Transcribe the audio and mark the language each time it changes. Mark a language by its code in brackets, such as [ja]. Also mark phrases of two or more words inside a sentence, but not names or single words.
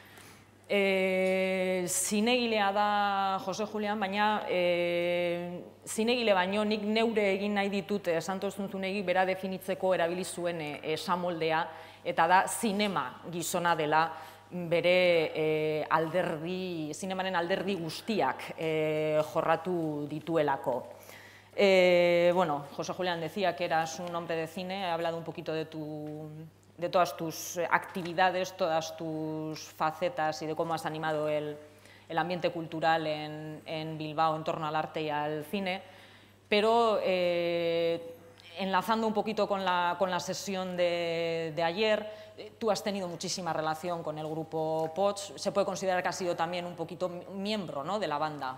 [eu] Zinegilea da Jose Julian, baina zinegile baino nik neure egin nahi ditut Santos Zunzunegi bera definitzeko erabili zuen esamoldea, eta da zinema gizona dela bere zinemaren alderdi guztiak jorratu dituelako. [es] Bueno, Jose Julian decía que eras un hombre de cine, he hablado un poquito de todas tus actividades, todas tus facetas y de cómo has animado el ambiente cultural en Bilbao en torno al arte y al cine, pero enlazando un poquito con la sesión de ayer, tú has tenido muchísima relación con el grupo Pots, se puede considerar que has sido también un poquito miembro, ¿no?, de la banda.